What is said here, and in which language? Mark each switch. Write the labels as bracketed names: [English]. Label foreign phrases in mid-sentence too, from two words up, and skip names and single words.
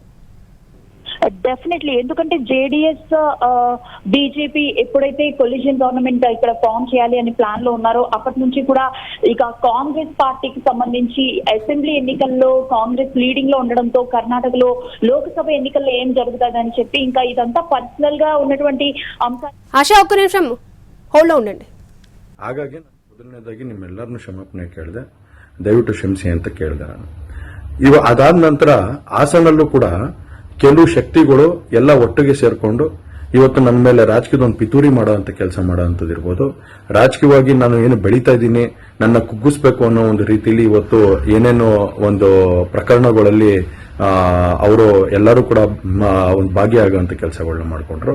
[Telugu] డెఫినెట్లీ, ఎందుకంటే జేడీఎస్ బీజేపీ ఎప్పుడైతే [English] collision government [Telugu] ఇక్కడ ఫామ్ చేయాలి అని ప్లాన్ లో ఉన్నారో అప్పటి నుంచి కూడా ఇక కాంగ్రెస్ పార్టీకి సంబంధించి అసెంబ్లీ ఎన్నికల్లో కాంగ్రెస్ లీడింగ్ లో ఉండడంతో కర్ణాటకలో లోక్సభ ఎన్నికల్లో ఏం జరుగుతుందని చెప్పి ఇంకా ఇదంతా పర్సనల్ గా ఉన్నటువంటి అంశాలు. ఆశా, ఒక్క నిమిషం హోల్డ్ లో ఉండండి. [Kannada] ಹಾಗಾಗಿ ಮೊದಲನೇದಾಗಿ ನಿಮ್ಮೆಲ್ಲರನ್ನು ಕ್ಷಮಾಪಣೆ ಕೇಳಿದೆ, ದಯವಿಟ್ಟು ಕ್ಷಮಿಸಿ ಅಂತ ಕೇಳಿದೆ ನಾನು. ಅದಾದ ನಂತರ ಹಾಸನಲ್ಲೂ ಕೂಡ ಕೆಲವು ಶಕ್ತಿಗಳು ಎಲ್ಲ ಒಟ್ಟಿಗೆ ಸೇರ್ಕೊಂಡು ಇವತ್ತು ನನ್ನ ಮೇಲೆ ರಾಜಕೀಯದ ಒಂದು ಪಿತೂರಿ ಮಾಡುವಂತ ಕೆಲಸ ಮಾಡುವಂತದಿರ್ಬೋದು, ರಾಜಕೀಯವಾಗಿ ನಾನು ಏನು ಬೆಳೀತಾ ಇದ್ದೀನಿ ನನ್ನ ಕುಗ್ಗಿಸ್ಬೇಕು ಅನ್ನೋ ಒಂದು ರೀತಿಯಲ್ಲಿ ಇವತ್ತು ಏನೇನೋ ಒಂದು ಪ್ರಕರಣಗಳಲ್ಲಿ ಅವರು ಎಲ್ಲರೂ ಕೂಡ ಒಂದು ಭಾಗಿಯಾಗುವಂತ ಕೆಲಸಗಳನ್ನ ಮಾಡಿಕೊಂಡ್ರು.